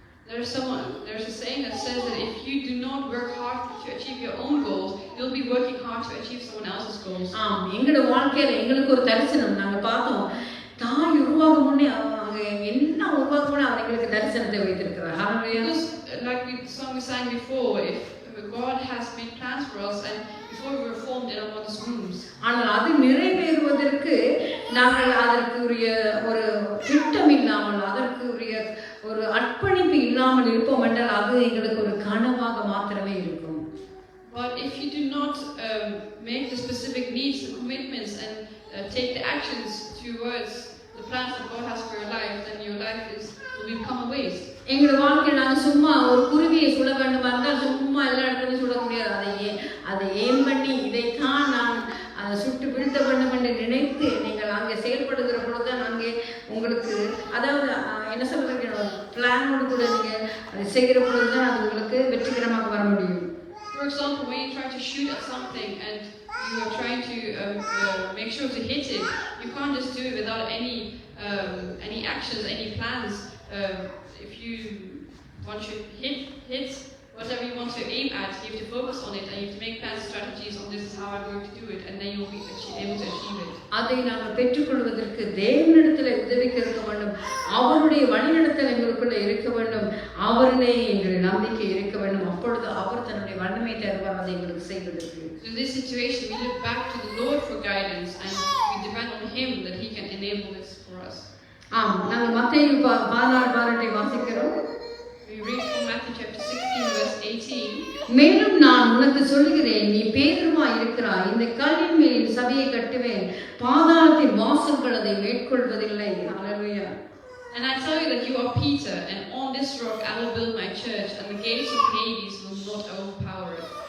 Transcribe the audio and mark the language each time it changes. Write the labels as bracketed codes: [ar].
[en] There's a saying that says that if you do not work hard to achieve your own goals, you'll be working hard to achieve someone else's goals. [ta] எங்களோட வாழ்க்கையில் எங்களுக்கு ஒரு தரிசனம் நாங்கள் பார்த்தோம். தாய் உருவாக முன்னே அவங்க என்ன உருவாக முன்னே அவர் எங்களுக்கு தரிசனத்தை வைத்திருக்கிறார். [en] like the song we sang before, if God has made plans for us and before we were formed in our mother's wombs. [ta] ஆனால் அது நிறைவேறுவதற்கு நாங்கள் அதற்குரிய ஒரு திட்டம் இல்லாமல் அதற்குரிய ஒரு அர்ப்பணிப்பு இல்லாமல் இருப்போம் என்றால் அது எங்களுக்கு ஒரு கனவாக மாத்திரமே இருக்கும். [en] But if you do not make the specific needs, the commitments, and take the actions towards the plans that God has for your life, then your life will become a waste. [ta] எங்களோட வாழ்க்கையில் நாங்கள் சும்மா ஒரு குருவியை சுட வேண்டும் இருந்தால் சும்மா எல்லா இடத்துலையும் சுட முடியாது. அதை ஏம் பண்ணி இதைத்தான் நான் அதை சுட்டு வீழ்த்த வேண்டும் என்று நினைத்து நீங்கள் அங்கே செயல்படுகிற பொழுது தான் அங்கே உங்களுக்கு அதாவது என்ன சொல்றது பிளானோடு கூட நீங்கள் அதை செய்கிற பொழுது தான் அது உங்களுக்கு வெற்றிகரமாக வர முடியும். [en] For example, when you try to shoot at something and you are trying to make sure to hit it, you can't just do it without any actions, any plans. If you want to hit whatever you want to aim at, you have to focus on it and you have to make plans, strategies on this is how I'm going to do it, and then you'll be able to achieve it. [ta] அதை நாங்கள் பெற்றுக்கொள்வதற்கு தேவனிடத்தில் உதவி கேட்க வேண்டும். அவருடைய வழிநடத்தல் எங்களுக்குள்ள இருக்க வேண்டும். அவரிலே எங்கள் நம்பிக்கை இருக்க வேண்டும். அப்பொழுது அவர் தன்னுடைய வல்லமை தருவார் அதை எங்களுக்கு செய்வதற்கு. [en] In this situation, we look back to the Lord for guidance and we depend on Him that He can enable this for us. [ta] நாங்கள் மத்தேயு 16:18 வாசிக்கிறோம். [en] We read from Matthew chapter 16 verse 18. [ta] மேலும் நான் உனக்கு சொல்லுகிறேன், நீ பேதுருவாய் இருக்கிறாய். இந்த கல்லின் மேல் சபையை கட்டுவேன். பாதாளத்தின் வாசல்கள் அதை மேற்கொள்வதில்லை. ஹல்லேலூயா. [en] And I tell you that you are Peter, and on this rock I will build my church, and the gates of Hades will not overpower it.